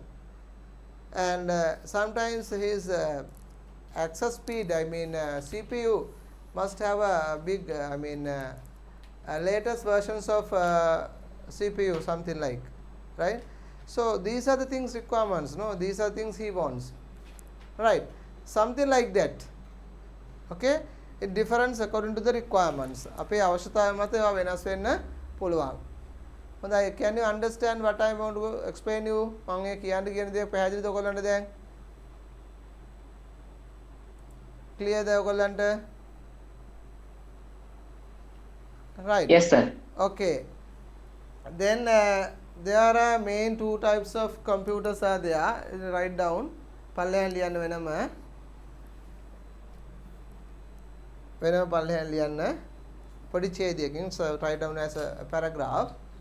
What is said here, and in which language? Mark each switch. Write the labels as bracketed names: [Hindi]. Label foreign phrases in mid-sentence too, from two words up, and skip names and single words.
[English] And sometimes his access speed, I mean CPU must have a big latest versions of CPU, something like, right? So these are the things requirements, no, these are things he wants, right? Something like that. Okay, it differs according to the requirements. [Sinhala] අපේ අවශ්‍යතාවය මත ඒවා වෙනස් වෙන්න පුළුවන්. හොඳයි, [English] can you understand what I want to explain you? [Sinhala] මම ඒ කියන්න කියන දේ පැහැදිලිද ඔයගොල්ලන්ට දැන්? clear ද ඔයගොල්ලන්ට? [English] Right. Yes, sir. Okay. Then there are main two types of computers are there. Write down. [Sinhala] පල්ලෙහාන් ලියන්න වෙනම. පල්ලෙහාන් ලියන්න. පොඩි ඡේදයකින්, [English] so write down as a paragraph.